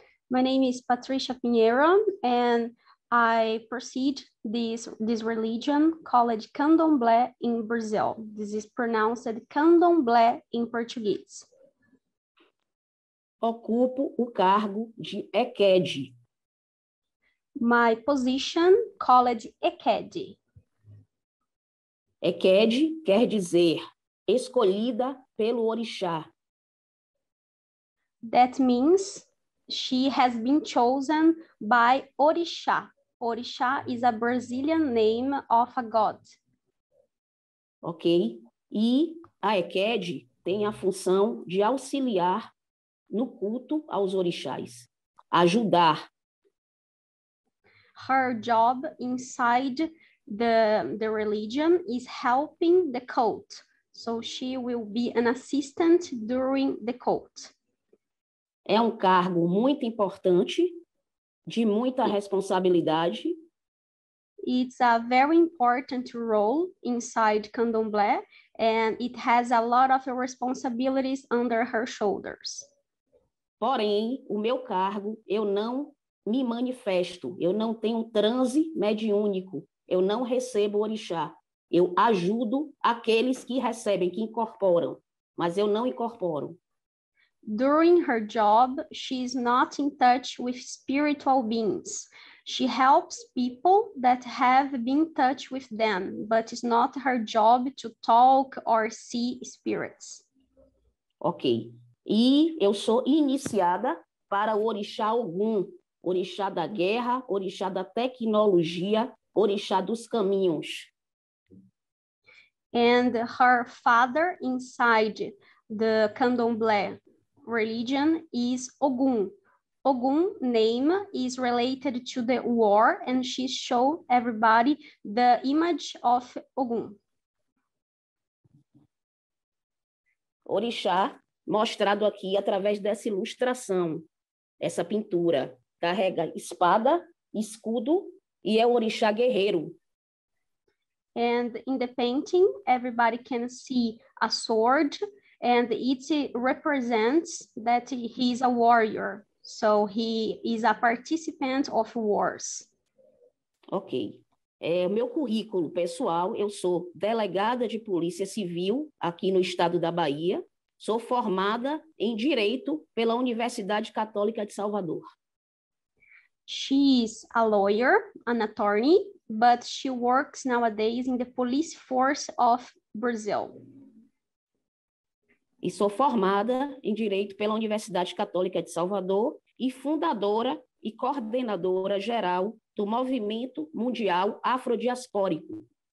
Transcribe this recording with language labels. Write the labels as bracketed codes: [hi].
[en] My name is Patricia Pinheiro, and I proceed this religion called Candomblé in Brazil. This is pronounced Candomblé in Portuguese. [pt] Ocupo o cargo de EQED. [en] My position called EQED. [pt] EQED quer dizer escolhida pelo orixá. [en] That means she has been chosen by Orixá. Orixá is a Brazilian name of a god. Ok? [pt] E a EQED tem a função de auxiliar no culto aos orixás, ajudar. [en] Her job inside the religion is helping the cult. So she will be an assistant during the cult. [pt] É um cargo muito importante, de muita responsabilidade. [en] It's a very important role inside Candomblé, and it has a lot of responsibilities under her shoulders. [pt] Porém, o meu cargo, eu não me manifesto, eu não tenho transe mediúnico, eu não recebo orixá. Eu ajudo aqueles que recebem, que incorporam, mas eu não incorporo. [en] During her job, she is not in touch with spiritual beings. She helps people that have been in touch with them, but it's not her job to talk or see spirits. Ok. [pt] E eu sou iniciada para o orixá Ogum, orixá da guerra, orixá da tecnologia, orixá dos caminhos. [en] And her father inside the Candomblé religion is Ogun. Ogun name is related to the war, and she showed everybody the image of Ogun. [pt] Orixá, mostrado aqui através dessa ilustração, essa pintura, carrega espada, escudo e é o orixá guerreiro. [en] And in the painting, everybody can see a sword, and it represents that he is a warrior. So he is a participant of wars. Ok. [pt] O meu currículo pessoal, eu sou delegada de Polícia Civil aqui no estado da Bahia, sou formada em Direito pela Universidade Católica de Salvador. [en] She is a lawyer, an attorney, but she works nowadays in the police force of Brazil. [pt] E sou formada em Direito pela Universidade Católica de Salvador e fundadora e coordenadora geral do Movimento Mundial Afrodiaspórico.